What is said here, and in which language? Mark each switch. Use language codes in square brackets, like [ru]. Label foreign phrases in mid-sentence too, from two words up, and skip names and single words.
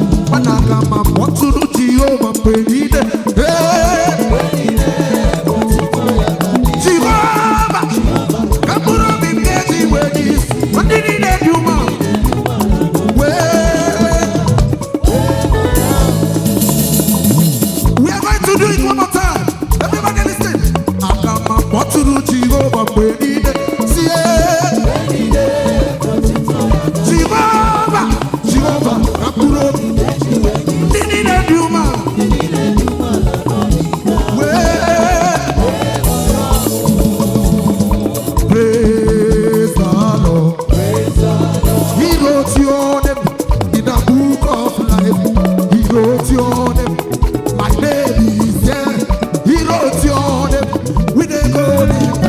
[ig] Mana aga m akpọtụrụ Jehova mgbe niile. Hey! Jehovah! Ka mkpụrụ obi m ga-eji wee gị. Ndị niile dị umeala. Wee! [en] We are going to do it one more time. Everybody listen. [ig] Aga m akpọtụrụ Jehovah mgbe niile. Jehovah, ka mkpụrụ obi. Ndị niile dị umeala. Wee. [en] Praise the Lord. He wrote your name in the book of life. He wrote your name. My name is there. He wrote your name with a golden.